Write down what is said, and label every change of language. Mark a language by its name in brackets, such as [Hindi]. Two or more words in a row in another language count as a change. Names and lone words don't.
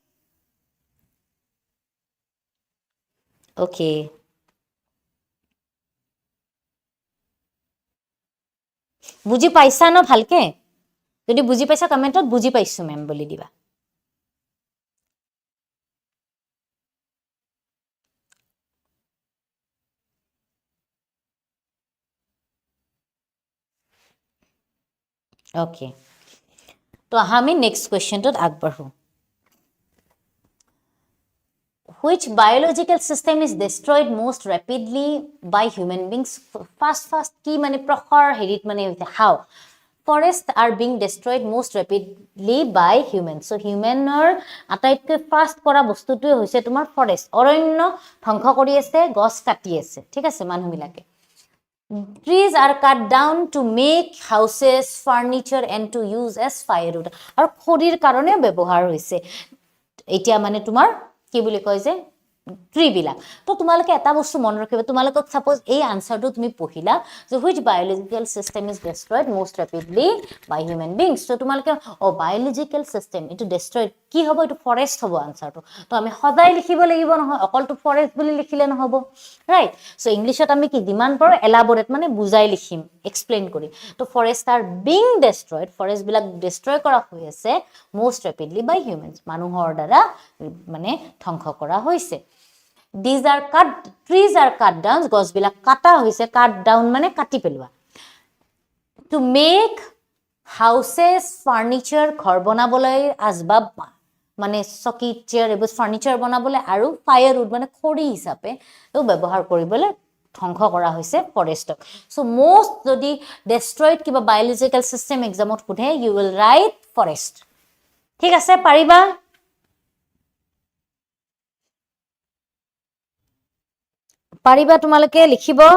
[Assamese] ওকে বুজি পাইছা ন ভালকে যদি বুজি পাইছা কমেন্টত বুজি পাইছো মেম বুলি দিবা ওকে তো আমি [English] next question [Assamese] আগবাঢ়ো [English] Which biological system is destroyed most rapidly by human beings? First, [Assamese] কি মানে প্ৰখৰ হেৰিত মানে how? [English] Forests are being destroyed most rapidly by humans. So, [Assamese] humanৰ আটাইতকৈ ফাৰ্ষ্ট কৰা বস্তুটোৱে হৈছে তোমাৰ ফৰেষ্ট অৰণ্য ধ্বংস কৰি আছে গছ কাটি আছে ঠিক আছে মানুহবিলাকে [English] Trees are cut down to make houses, furniture and to use as firewood. [Assamese] আৰু খৰিৰ কাৰণে ব্যৱহাৰ হৈছে এতিয়া মানে তোমাৰ কি বুলি কয় যে ট্ৰি বিলাক তো তোমালোকে এটা বস্তু মন ৰাখিবা তোমালোকক সাপোজ এই আনসাৰটো তুমি পঢ়িলা যে [English] which biological system is destroyed most rapidly by human beings [Assamese] তো তোমালোকে [English] biological system [Assamese] ইটো destroyed কি হ'ব ইটো ফৰেষ্ট হ'ব আনসাৰটো তো আমি সদায় লিখিব লাগিব নহয় অকলটো ফৰেষ্ট বুলি লিখিলে নহব [English] right so [Assamese] ইংলিশত আমি কি যিমান পাৰো এলাবোৰেট মানে বুজাই লিখিম এক্সপ্লেইন কৰি তো [English] forest are being destroyed [Assamese] ফৰেষ্ট বিলাক ডেষ্ট্ৰয় কৰা হৈ আছে [English] most rapidly by humans [Assamese] মানুহৰ দ্বাৰা মানে ধ্বংস কৰা হৈছে [English] trees are cut down [Assamese] গছ বিলাক কাটা হৈছে [English] cut down [Assamese] মানে কাটি পেলোৱা [English] to make houses furniture [Assamese] ঘৰ বনাবলৈ আজবাব মানে চকী চেয়াৰ এইবোৰ ফাৰ্নিচাৰ বনাবলৈ আৰু ফায়াৰউড মানে খৰি হিচাপে তো ব্যৱহাৰ কৰিবলৈ ধ্বংস কৰা হৈছে ফৰেষ্টক [English] so most [Assamese] যদি ডেষ্ট্ৰয়ড কিবা [English] biological system exam [Assamese] সোধে [English] you will write forest [Assamese] ঠিক আছে পাৰিবা পাৰিবা তোমালোকে লিখিব